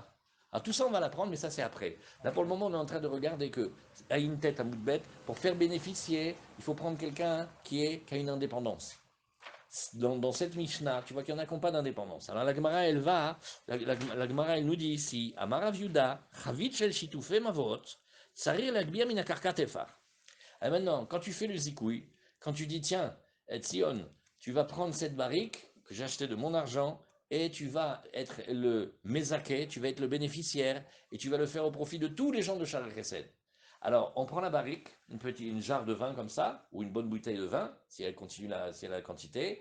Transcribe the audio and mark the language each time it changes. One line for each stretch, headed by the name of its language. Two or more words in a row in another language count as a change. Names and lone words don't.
French: Alors tout ça, on va l'apprendre, mais ça, c'est après. Là, pour le moment, on est en train de regarder que, à une tête, à bout de bête, pour faire bénéficier, il faut prendre quelqu'un qui a une indépendance. dans cette Mishnah, tu vois qu'il y en a qui n'ont pas d'indépendance. Alors la Gemara, elle va, la Gemara, elle nous dit ici,
Hebrew: אמר רב יהודה, חבית של שיתופי מבואות, צריך להגביה מן הקרקע טפח.
French: Et maintenant, quand tu fais le zikoui, quand tu dis, tiens, Tzion, tu vas prendre cette barrique que j'ai achetée de mon argent et tu vas être le mézaké, tu vas être le bénéficiaire et tu vas le faire au profit de tous les gens de Sha'ar Chesed. Alors, on prend la barrique, une jarre de vin comme ça, ou une bonne bouteille de vin, si elle continue si elle a la quantité.